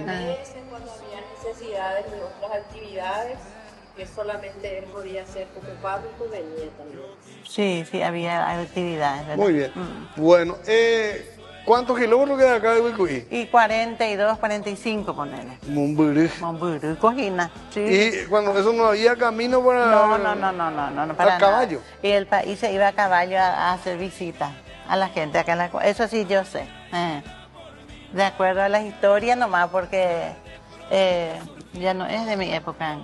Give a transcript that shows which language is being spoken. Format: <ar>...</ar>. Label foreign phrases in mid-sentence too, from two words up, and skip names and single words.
<es>Cuando había necesidades de otras actividades que solamente él podía hacer ocupado y pues venía también. Sí, sí, había actividades, ¿verdad? Muy bien. Bueno, ¿cuántos kilómetros queda acá de Ubicuí? Y 42, 45, ponele. Momburú. Momburú, Cojina, sí. Y cuando eso no había camino para... No, para ¿A caballo? nada. Y el país se iba a caballo a hacer visitas a la gente acá en la... Eso sí yo sé. De acuerdo a las historias nomás, porque ya no es de mi época.</es>